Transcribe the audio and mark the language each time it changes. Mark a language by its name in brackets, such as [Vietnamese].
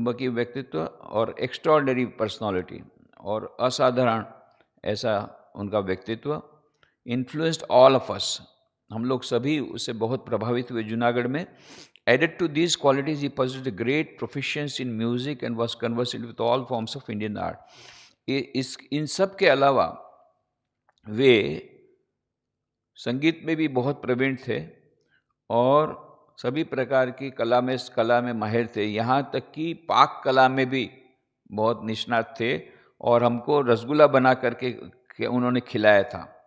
[Hindi] व्यक्तित्व और [English] extraordinary personality [Hindi] और असाधारण ऐसा उनका व्यक्तित्व [English] influenced all of us, [Hindi] हम लोग सभी उससे बहुत प्रभावित हुए जूनागढ़ में। [English] Added to these qualities, he possessed a great proficiency in music and was conversant with all forms of Indian art. [Hindi] इन सब के अलावा वे संगीत में भी बहुत प्रवीण थे और सभी प्रकार की कला में माहिर थे। यहाँ तक कि पाक कला में भी बहुत निष्णात थे और हमको रसगुल्ला बना करके उन्होंने खिलाया था।